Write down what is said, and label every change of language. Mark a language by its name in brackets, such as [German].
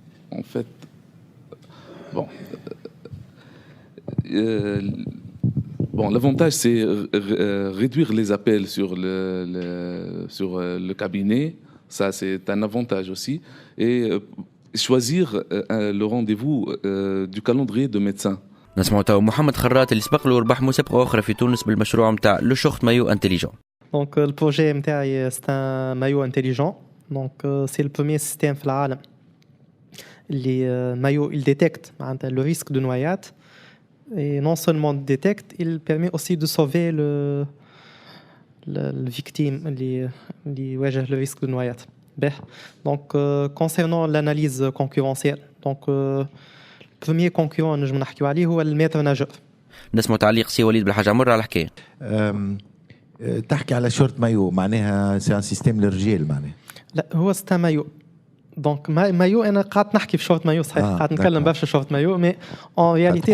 [French] En fait, l'avantage, c'est réduire les appels sur le cabinet. Ça, c'est un avantage aussi. Et choisir le rendez-vous du calendrier de médecin. [Arabic] نسمعوا تو محمد خرات اللي سبق له وربح مسابقة أخرى في تونس بالمشروع متاع [French] لو شورت مايو انتليجون. Donc le projet [Arabic] متاعي [French] c'est un maillot intelligent. Donc c'est le premier système [Arabic] في العالم اللي [French] maillot il détecte [Arabic] معناتها [French] le risque de noyade et non seulement détecte, il permet aussi de sauver le victime [Arabic] اللي يواجه [French] le risque de noyade. Donc concernant l'analyse concurrentielle, donc premier concurrent [Arabic] نجم نحكيو عليه هو الميتر ناجور. نسمع تعليق سي وليد بالحاج عمر على الحكايه. تحكي على شورت مايو معناها سي ان سيستيم للرجال معناها؟ لا هو ستا مايو. [French] دونك [Arabic] مايو انا قاعد نحكي في شورت مايو صحيح، قاعد نتكلم برشا شورت مايو [French] مي اون رياليتي